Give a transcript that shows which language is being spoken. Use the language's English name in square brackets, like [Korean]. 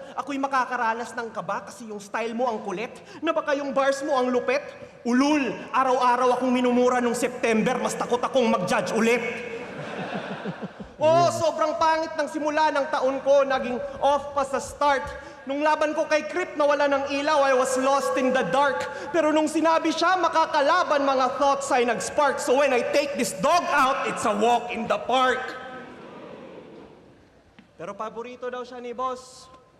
[Filipino] Ako'y makakaranas ng kaba kasi yung style mo ang kulit? Na baka yung bars mo ang lupet? Ulul, araw-araw akong minumura nung September, mas takot akong mag-judge ulit. Sobrang pangit ng simula ng taon ko, naging off pa sa start. Nung laban ko kay Crip na wala ng ilaw, [English] I was lost in the dark. [Filipino] Pero nung sinabi siya makakalaban, mga thoughts ay nag-spark. [English] So when I take this dog out, it's a walk in the park. [Filipino] Pero paborito daw siya ni boss.